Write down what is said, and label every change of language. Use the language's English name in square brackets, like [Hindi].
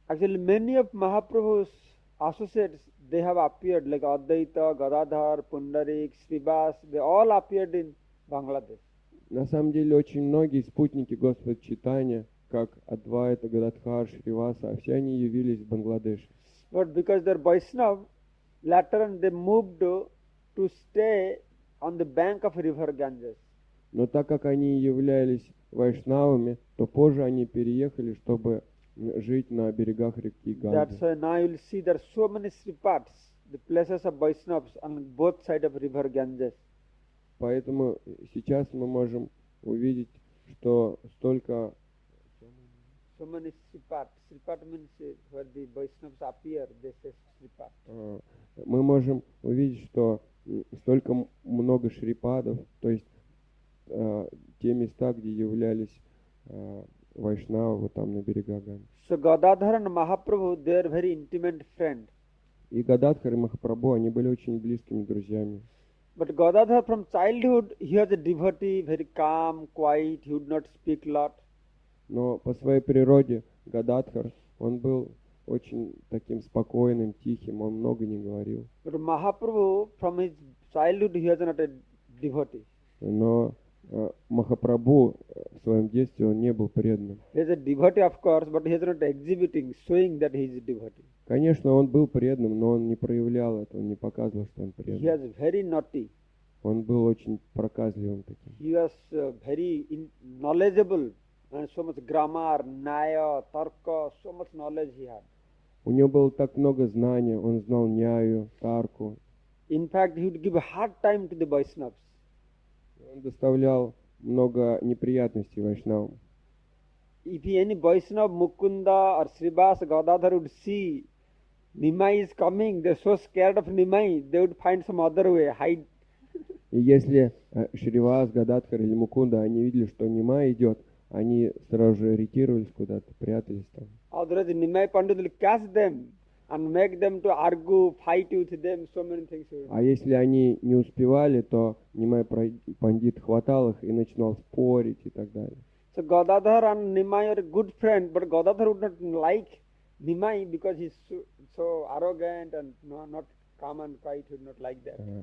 [English] Actually, many of Mahaprabhu's associates, they have appeared like Advaita, Gadadhar, Pundarik, Srivas, they all appeared in Bangladesh. [Russian] На самом деле, очень многие спутники Господа Чайтаньи, как Адвайта, Гададхар, Шриваса, все они явились в Бангладеше. [English] But because they're Vaishnav, later on they moved to stay on the bank of river Ganges. [Russian] Но так как они являлись вайшнавами, то позже они переехали, чтобы жить на берегах реки [English] That's [Russian] Ганги. [English] why now you will see there are so many Sripats, the places of Vaishnavas on both sides of river Ganges. [Russian] Поэтому сейчас мы можем увидеть что столько... [English] So many Sripat. Sripat means where the Vaishnavas appear, they say Sripat. [Russian] Мы можем увидеть, что столько много шрипадов, то есть те места, где являлись вайшнавы, вот там на берегах Ганги. [English] So Gadadhar and Mahaprabhu, they are very intimate friends. [Russian] И Гададхар и Махапрабху, они были очень близкими друзьями. [English] But Gadadhar from childhood, he was a devotee, very calm, quiet, he would not speak lot. [Russian] Но по своей природе Гададхар, он был очень таким спокойным, тихим, он много не говорил. [English] But Mahaprabhu, from his childhood, he was not a devotee. [Russian] Но Махапрабху в своем детстве он не был преданным. [English] He is a devotee, of course, but he is not exhibiting, showing that he is a devotee. [Russian] Конечно, он был преданным, но он не проявлял это, он не показывал, что он [English] He [Russian] предан. [English] was very naughty. [Russian] Он был очень проказливым таким. [English] He was very knowledgeable, and so much grammar, naya, tarka, so much knowledge he had. [Russian] У него было так много знаний, он знал ньяю, тарку. [English] In fact, he would give a hard time to the Vaishnavas. [Russian] Он доставлял много неприятностей вайшнавам. [English] If any Vaishnava, Mukunda or Srivas, Gadadhar would see Nimai is coming, they're so scared of Nimai, they would find some other way, hide. [Russian] И если Шривас, Гададхар или Мукунда, они видели, что Нима идет, они сразу же ретировались куда-то, прятались там. [English] Otherwise, Nimai Pandit will catch them and make them to argue, fight with them, so many things. He would do. [Russian] А если они не успевали, то Нимай Пандит хватал их и начинал спорить и так далее. [English] So Gadadhar and Nimai are good friends, but Gadadhar would not like Nimai because he's so arrogant and not calm and quiet, he would not like that.